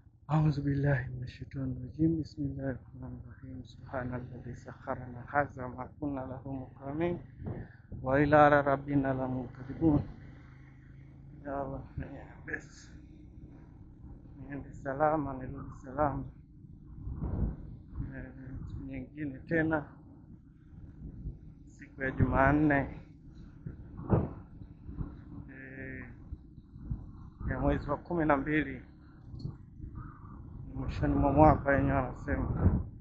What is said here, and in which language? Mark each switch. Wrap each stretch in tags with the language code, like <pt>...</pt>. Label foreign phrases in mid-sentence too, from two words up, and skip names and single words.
<ar>أعوذ بالله من الشيطان الرجيم. بسم الله الرحمن الرحيم. سبحان الذي سخر لنا هذا ما كنا له مقرنين وإلى ربنا لمنقلبون.</ar> <sw>Ya Allah, niende salama, nirudi salama. Siku nyingine tena, siku ya Jumanne ya mwezi wa 12 mwishoni mwa mwaka yenyewe wanasema.</sw>